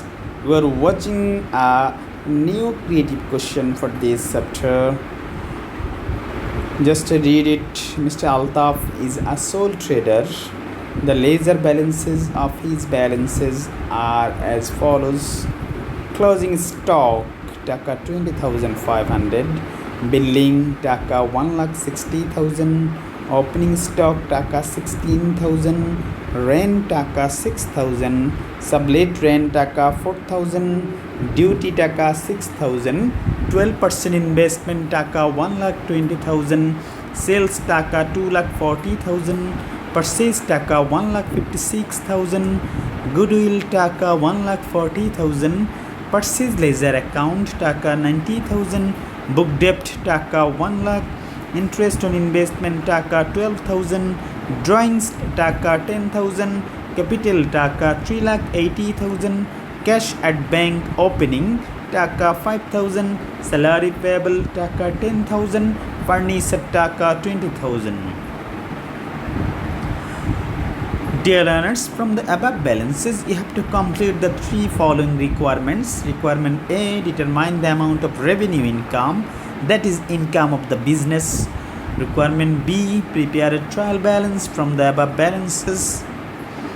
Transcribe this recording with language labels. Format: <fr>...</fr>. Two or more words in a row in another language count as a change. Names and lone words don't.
<en>We are watching a new creative question for this chapter. Just read it. Mr. Altaf is a sole trader. The ledger balances of his balances are as follows. Closing stock taka 20,500, billing taka 1,60,000, opening stock taka 16,000, rent taka 6,000, sublet rent taka 4,000, duty taka 6,000, 12% investment taka 1,20,000, sales taka 2,40,000, purchase taka 1,56,000, goodwill taka 1,40,000, purchase ledger account taka 90,000, book debt taka 1 lakh, interest on investment taka 12,000, drawings taka 10,000, capital taka 3,80,000, cash at bank opening taka 5,000, salary payable taka 10,000, furniture taka 20,000. Dear learners, from the above balances, you have to complete the 3 following requirements. Requirement A, determine the amount of revenue income, that is income of the business. Requirement B, prepare a trial balance from the above balances.</en>